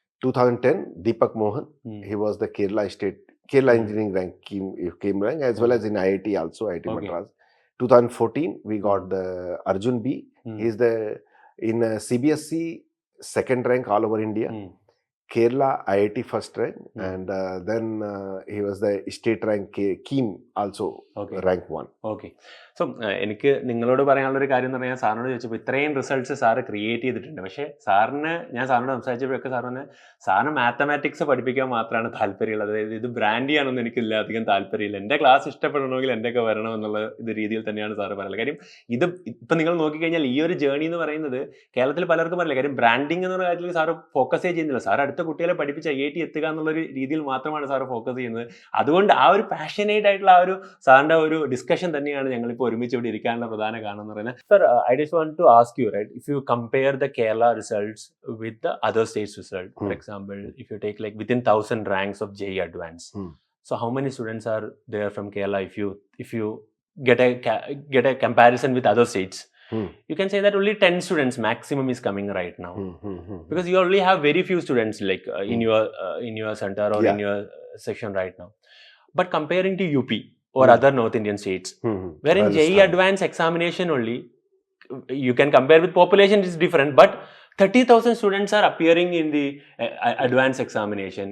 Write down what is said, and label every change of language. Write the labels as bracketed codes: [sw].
[en] 2010 Deepak Mohan, he was the Kerala engineering rank came rank, as well as in IIT also, IIT Okay. Madras. 2014 we got the Arjun B. He is the in CBSE second rank all over India. Kerala IIT first rank, and then he was the state rank Keem also. Okay. Rank 1. [ml] Okay so എനിക്ക് നിങ്ങളോട് പറയാനുള്ള ഒരു കാര്യം എന്ന് പറഞ്ഞാൽ സാറിനോട് ചോദിച്ചപ്പോൾ ഇത്രയും റിസൾട്ട്സ് സാറ് ക്രിയേറ്റ് ചെയ്തിട്ടുണ്ട്. പക്ഷേ സാറിന് ഞാൻ സാറിനോട് സംസാരിച്ചപ്പോഴൊക്കെ സാറിന് മാത്തമാറ്റിക്സ് പഠിപ്പിക്കാൻ മാത്രമാണ് താല്പര്യമുള്ളത്. അതായത് ഇത് ബ്രാൻഡ് ചെയ്യാനൊന്നും എനിക്കില്ല അധികം താല്പര്യമില്ല. എൻ്റെ ക്ലാസ് ഇഷ്ടപ്പെടണമെങ്കിൽ എൻ്റെയൊക്കെ വരണം എന്നുള്ള ഇത് രീതിയിൽ തന്നെയാണ് സാറ് പറയുന്നത്. കാര്യം ഇത് ഇപ്പം നിങ്ങൾ നോക്കിക്കഴിഞ്ഞാൽ ഈ ഒരു ജേർണി എന്ന് പറയുന്നത് കേരളത്തിൽ പലർക്കും പറയില്ല. കാര്യം ബ്രാൻഡിങ് എന്നുള്ള കാര്യത്തിൽ സാറ് ഫോക്കസേ ചെയ്യുന്നില്ല. സാർ അടുത്ത കുട്ടികളെ പഠിപ്പിച്ച് IIT എത്തുക എന്നുള്ളൊരു രീതിയിൽ മാത്രമാണ് സാറ് ഫോക്കസ് ചെയ്യുന്നത്. അതുകൊണ്ട് ആ ഒരു പാഷനേറ്റ് ആയിട്ടുള്ള ആ ഒരു സാറിൻ്റെ ഒരു ഡിസ്കഷൻ തന്നെയാണ് ഞങ്ങളിപ്പോൾ ഒരുമിച്ച് ഇവിടെ ഇരിക്കാനുള്ള പ്രധാന കാരണം എന്ന് പറയുന്നത്. [en] Sir, I just want to ask you, right, if you compare the Kerala results with the other states result, for example, if you take like within 1000 ranks of JEE Advanced, so how many students are there from Kerala if you get a comparison with other states? You can say that only 10 students maximum is coming right now, because you only have very few students like in your center or in your section right now. But comparing to UP or other North Indian states, where in JEE Advanced examination only, you can compare with population, it's different, but 30,000 students are appearing in the advanced examination.